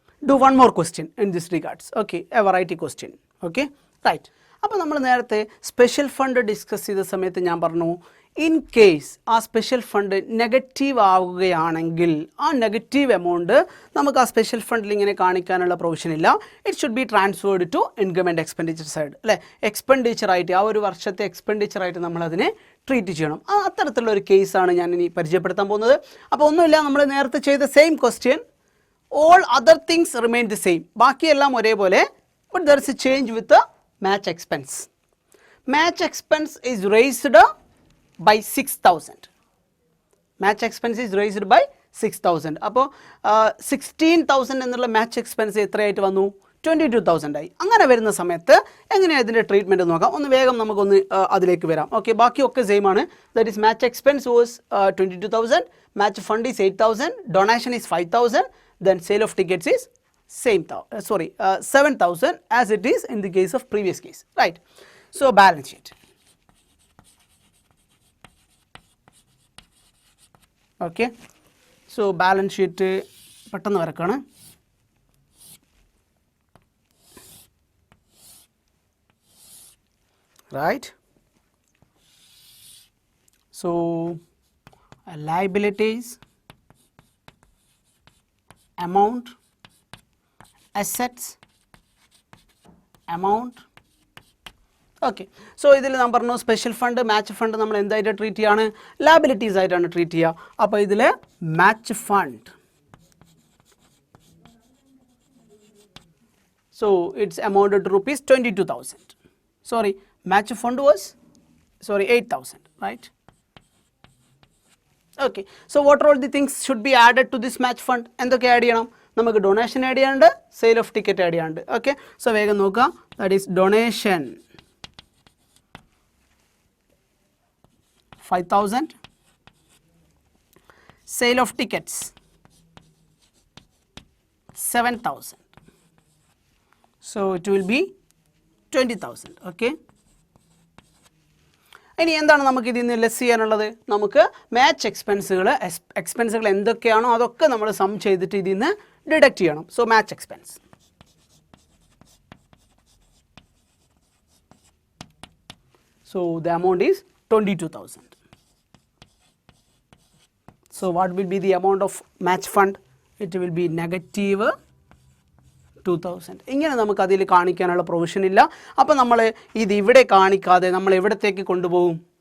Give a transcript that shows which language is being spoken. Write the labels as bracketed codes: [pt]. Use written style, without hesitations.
[en] do one more question in this regards. Okay, a variety question. Okay, right. [ml] അപ്പോൾ നമ്മൾ നേരത്തെ special fund discuss ചെയ്ത സമയത്ത് ഞാൻ പറഞ്ഞു ഇൻ കേസ് ആ സ്പെഷ്യൽ ഫണ്ട് നെഗറ്റീവ് ആവുകയാണെങ്കിൽ ആ നെഗറ്റീവ് എമൗണ്ട് നമുക്ക് ആ സ്പെഷ്യൽ ഫണ്ടിൽ ഇങ്ങനെ കാണിക്കാനുള്ള പ്രൊവിഷൻ ഇല്ല. [en] it should be transferred to income and expenditure side, [ml] അല്ലേ? എക്സ്പെൻഡിച്ചറായിട്ട് ആ ഒരു വർഷത്തെ എക്സ്പെൻഡിച്ചറായിട്ട് നമ്മളതിനെ ട്രീറ്റ് ചെയ്യണം. അത്തരത്തിലുള്ള ഒരു കേസാണ് ഞാൻ ഇനി പരിചയപ്പെടുത്താൻ പോകുന്നത്. അപ്പോൾ ഒന്നുമില്ല, നമ്മൾ നേരത്തെ ചെയ്ത same question, [en] all other things remain the same, [ml] ബാക്കിയെല്ലാം ഒരേപോലെ, [en] but there is a change with the match expense. Match expense is raised by 6,000. Match expense is raised by 6,000. [ml] അപ്പോൾ 16,000 എന്നുള്ള മാച്ച് എക്സ്പെൻസ് എത്രയായിട്ട് വന്നു? 22,000 ആയി. അങ്ങനെ വരുന്ന സമയത്ത് എങ്ങനെയാണ് ഇതിൻ്റെ ട്രീറ്റ്മെൻറ്റ് നോക്കാം. ഒന്ന് വേഗം നമുക്കൊന്ന് അതിലേക്ക് വരാം. ഓക്കെ, ബാക്കിയൊക്കെ സെയിം ആണ്. [en] That is match expense was 22,000, match fund is 8,000, donation is 5,000, then sale of tickets is 7,000 as it is in the case of previous case, right? So balance sheet. Okay, so balance sheet [ml] പെട്ടെന്ന് വരക്കാണ്. [en] Right, so liabilities, amount, assets, amount. [ml] Okay, so ഇതിൽ ഞാൻ പറഞ്ഞു special fund match fund നമ്മൾ എന്തായിട്ട് treat ചെയ്യാണ്? Liabilities ആയിട്ടാണ് treat ചെയ്യുക. അപ്പോൾ ഇതിൽ match fund, [en] So it's amounted to rupees 22,000. Sorry, match fund was 8,000, right? Okay, so what are all the things should be added to this match fund? [ml] എന്തൊക്കെ add ചെയ്യണം? നമുക്ക് ഡൊണേഷൻ ആഡ് ചെയ്യാണ്ട്, sale of ticket add ചെയ്യാണ്ട്. Okay, so വേഗം നോക്കാം. [en] That is donation 5,000, sale of tickets 7,000, so it will be 20,000. [ml] Okay, ഇനി എന്താണ് നമുക്ക് ഇതിൽ നിന്ന് ലെസ് ചെയ്യാനുള്ളത്? നമുക്ക് മാച്ച് എക്സ്പെൻസുകൾ എന്തൊക്കെയാണോ അതൊക്കെ നമ്മൾ സം ചെയ്തിട്ട് ഇതിൽ നിന്ന് ഡിഡക്റ്റ് ചെയ്യണം. [en] So match expense, so the amount is 22,000. So what will be the amount of match fund? It will be negative 2,000. [ml] ഇങ്ങനെ നമുക്ക് അതിൽ കാണിക്കാനുള്ള പ്രൊവിഷൻ ഇല്ല. അപ്പോൾ നമ്മൾ ഇത് ഇവിടെ കാണിക്കാതെ നമ്മൾ എവിടത്തേക്ക് കൊണ്ടുപോകും?